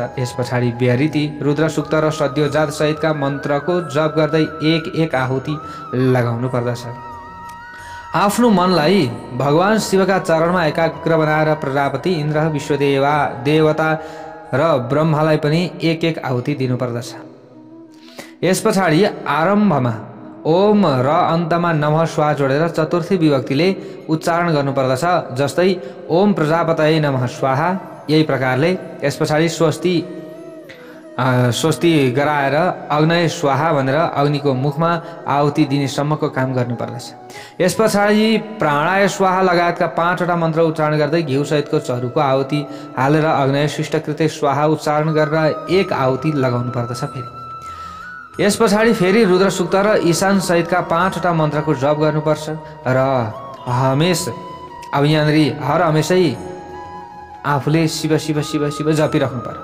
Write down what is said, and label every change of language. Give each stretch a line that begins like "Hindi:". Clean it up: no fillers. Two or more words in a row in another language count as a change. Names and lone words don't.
Nepali: यस पछाडि व्याहृति, रुद्र सूक्त र सद्योजात सहितका मन्त्रको जप गर्दै 1 आहुति लगाउनु पर्दछ। आफ्नो मनलाई भगवान शिवका चरणमा एकाग्र बनाएर प्रजापति, इन्द्र, देवता र ब्रह्मालाई पनि 1 आहुति दिनुपर्दछ। यस पछाडि आरम्भमा ओम र अन्तमा
Sanskrit: नमः स्वाहा
Nepali: जोडेर चतुर्थी विभक्तिले उच्चारण गर्नुपर्दछ।
Sanskrit: जस्तै ओम प्रजापतये नमः स्वाहा।
Nepali: यही प्रकारले यस पछाडि स्वस्ति गराएर
Sanskrit: अग्नय स्वाहा
Nepali: भनेर अग्निको मुखमा आहुति दिनेसम्मको काम गर्नुपर्दछ। यस पछाडि
Sanskrit: प्राणाय स्वाहा
Nepali: लगायतका 5वटा मन्त्र उच्चारण गर्दै घिउ सहितको चरुको आहुति हालेर
Sanskrit: अग्नय शिष्टकृते स्वाहा
Nepali: उच्चारण गरेर 1 आहुति लगाउनु पर्दछ। यस पछाडि फेरि रुद्र सूक्त र ईशान सहितका 5वटा मन्त्रको जप गर्नुपर्छ र अब यहाँनिर हर हमेसै आफूले शिव शिव शिव शिव जपिराख्नु पर्यो।